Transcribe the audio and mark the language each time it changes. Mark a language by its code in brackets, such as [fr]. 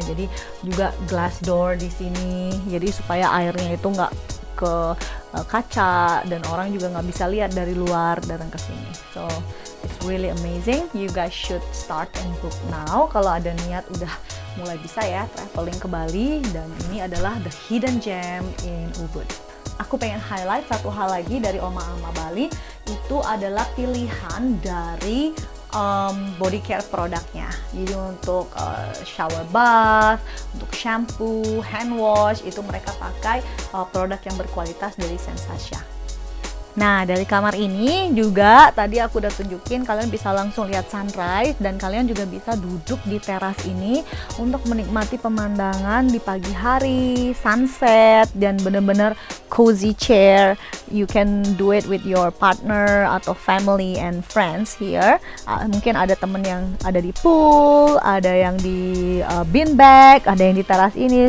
[id] Jadi juga glass door di sini, jadi supaya airnya itu nggak ke kaca dan orang juga nggak bisa lihat dari luar datang ke sini. [en] So it's really amazing. You guys should start and book now. [id] Kalau ada niat udah mulai bisa ya traveling ke Bali, dan ini adalah [en] the hidden gem in Ubud. [id] Aku pengen highlight satu hal lagi dari Oma-Ama Bali, itu adalah pilihan dari body care produknya. Jadi untuk shower bath, untuk shampoo, hand wash, itu mereka pakai produk yang berkualitas dari Sensasya. Nah, dari kamar ini juga tadi aku udah tunjukin, kalian bisa langsung lihat sunrise dan kalian juga bisa duduk di teras ini untuk menikmati pemandangan di pagi hari, sunset, dan bener-bener cozy chair. [en] You can do it with your partner [id] atau [en] family and friends here. [id] Mungkin ada temen yang ada di pool, ada yang di beanbag, ada yang di teras ini.